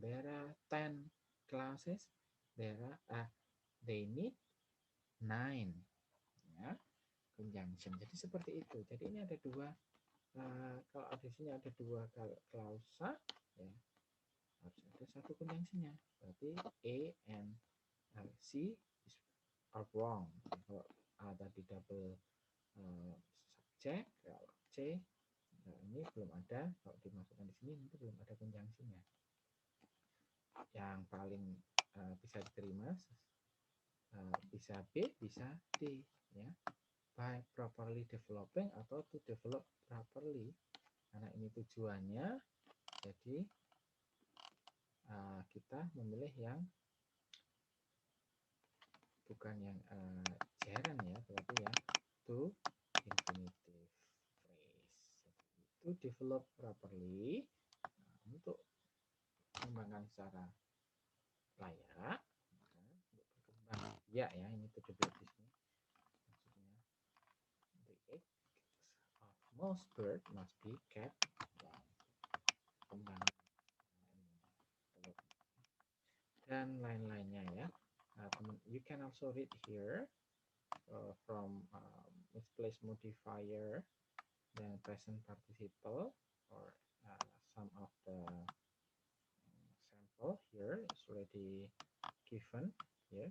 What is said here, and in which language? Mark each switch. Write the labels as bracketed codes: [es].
[en] There are 10 clauses, they need 9, ya, conjunction. [id] Jadi seperti itu. Jadi ini ada dua, kalau di sini ada dua klausa, ya, harus ada satu conjunctionnya. [en] Berarti A and C are wrong. [id] Kalau A tadi double subject, kalau C, nah ini belum ada. Kalau dimasukkan di sini itu belum ada conjunctionnya. Yang paling bisa diterima bisa B, bisa D, ya. [en] By properly developing atau to develop properly. [id] Karena ini tujuannya, jadi kita memilih yang bukan yang gerund ya, berarti ya to infinitive phrase. [en] To develop properly, [id] untuk mengembangkan secara layak, untuk berkembang biak ya, ini to develop di sini maksudnya. [en] The egg of most bird must be kept warm. [id] Kembang dan lain-lainnya ya. [en] You can also read here from misplaced modifier dan present participle, or some of the sample here is already given here.